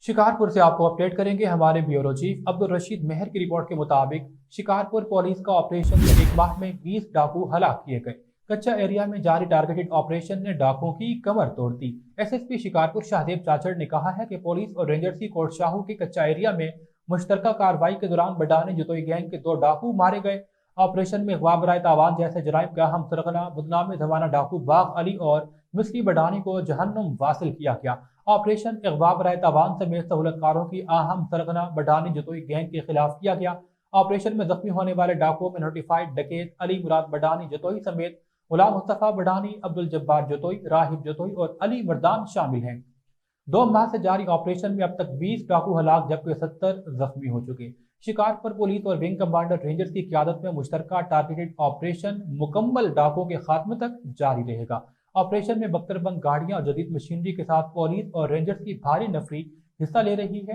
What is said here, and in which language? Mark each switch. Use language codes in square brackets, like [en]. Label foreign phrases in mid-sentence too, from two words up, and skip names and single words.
[ur] شکارپور سے آپ کو اپڈیٹ کریں گے ہمارے [en] bureau chief [ur] عبد الرشید مہر کی رپورٹ کے مطابق شکارپور پولیس کا آپریشن میں ایک ماہ میں 20 ڈاکو ہلاک کیے گئے. کچا ایریا میں جاری [en] targeted operation [ur] نے ڈاکوؤں کی کمر توڑ دی. ایس ایس پی شکارپور شاہدیو چاچڑ نے کہا ہے کہ پولیس اور رینجرز کی کوٹ شاہو کے کچا ایریا میں مشترکہ کارروائی کے دوران بڈانی جتوئی گینگ کے 2 ڈاکو مارے گئے. آپریشن میں اغوا برائے تاوان جیسے جرائم کا اہم سرغنہ بدنام زمانہ ڈاکو باگ علی اور مصری بڈانی کو جہنم واصل کیا گیا. آپریشن اغوا برائے تاوان سمیت سہولت کاروں کی اہم سرغنہ بڈانی جتوئی گینگ کے خلاف کیا گیا. آپریشن میں زخمی ہونے والے ڈاکوؤں میں نوٹیفائیڈ ڈکیت علی مراد بڈانی جتوئی سمیت غلام مصطفیٰ بڈانی، عبد الجبار جتوئی، راہب جتوئی اور علی مردان شامل ہیں. 2 ماہ سے جاری آپریشن میں اب تک 20 ڈاکو ہلاک جبکہ 70 زخمی ہو چکے. شکارپور پولیس اور [en] wing commander [ur] رینجرز کی قیادت میں مشترکہ [en] targeted operation [ur] مکمل ڈاکوؤں کے خاتمے تک جاری رہے گا. آپریشن میں بکتر بند گاڑیاں اور جدید مشینری کے ساتھ پولیس اور رینجرز کی بھاری نفری حصہ لے رہی ہے.